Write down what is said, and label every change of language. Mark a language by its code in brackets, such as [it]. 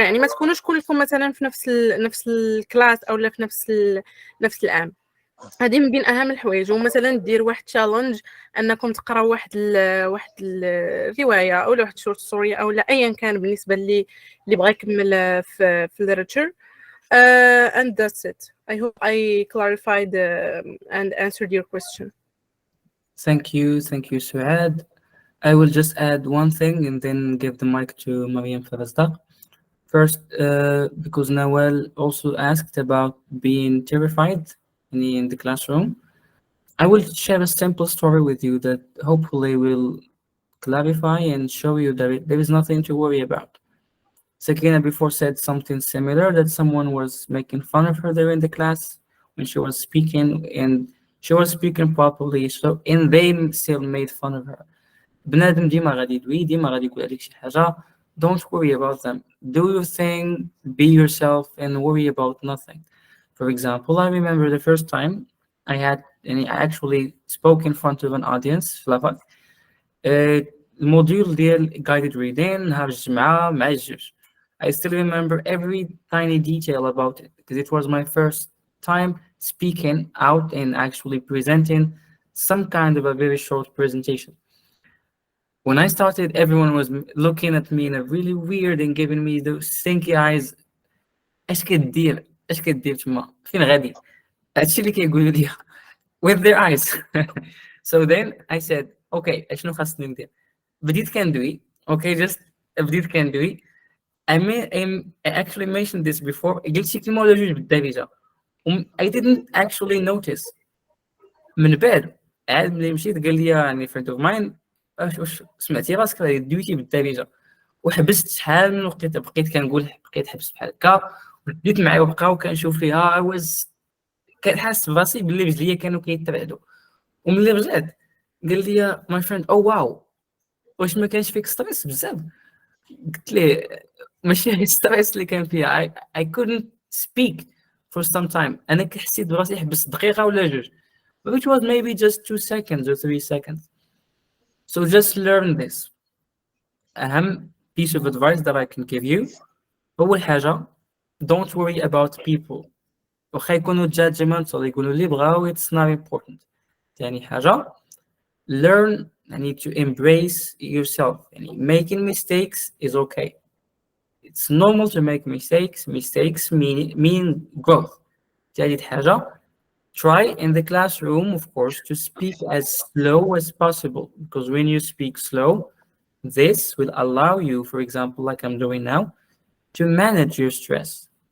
[ar] يعني ما تكونوش كلكم مثلا في نفس الكلاس او لا في نفس العام. هذه من بين اهم الحوايج. ومثلا دير واحد تشالنج انكم تقراو واحد الروايه او واحد الشورت ستوري او لا ايا كان بالنسبه اللي بغى يكمل في literature. [en] And that's it. I hope I clarified and answered your question. Thank you, Suad. I will just add one thing and then give the mic to Mariam Farazdak. First, because Nawal also asked about being terrified in the classroom, I will share a simple story with you that hopefully will clarify and show you that there is nothing to worry about. Sakina before said something similar, that someone was making fun of her there in the class when she was speaking, and she was speaking properly, and they still made fun of her. [ar] بنادم ديما غادي يدوي، ديما غادي يقول عليك شي حاجة. [en] Don't worry about them. Do your thing, be yourself, and worry about nothing. For example, I remember the first time I actually spoke in front of an audience [ar] في لافاك. الموديول ديال guided reading نهار الجمعة مع الجوج. [en] I still remember every tiny detail about it because it was my first time speaking out and actually presenting some kind of a very short presentation. When I started, everyone was looking at me in a really weird and giving me those stinky eyes. [ar] اش كدير تما فين غادي؟ هادشي اللي كيقولوا لي [en] with their eyes. So then I said, okay, [ar] اشنو خاصني ندير؟ بديت كندوي. [en] Okay, just [ar] بديت كندوي. [en] I actually mentioned this before. [ar] قلت شي كلمة ولا جوج بالدارجة. [en] I didn't actually notice. [ar] من بعد عاد ملي مشيت قال لي يعني [en] friend of mine [ar] واش سمعتي راسك دويتي بالدارجة. وحبست شحال من وقت بقيت كنقول، بقيت حبست بحال هكا وبديت معايا وبقاو كنشوف فيها. كنحس براسي باللي رجليا كانوا كيتبعدوا. وملي رجعت قال لي [en] my friend oh wow [ar] واش ما كانش فيك ستريس بزاف؟ قلت ليه ماشي هي ستريس اللي كان فيها. [en] I couldn't speak for some time. [ar] انا حسيت براسي حبست دقيقه ولا جوج, [en] which was maybe just 2 seconds or 3 seconds. So just learn this. [ar] أهم [en] piece of advice that I can give you, [ar] أول حاجة [en] don't worry about people. [ar] وخا يكونوا judgmental يقولوا اللي بغاو, [en] it's not important. [ar] تاني حاجة [en] learn to embrace yourself. Making mistakes is okay. It's normal to make mistakes. Mistakes mean growth. [ar] تالت حاجة [en] try in the classroom, of course, to speak as slow as possible, because when you speak slow, this will allow you, for example, like I'm doing now, to manage your stress.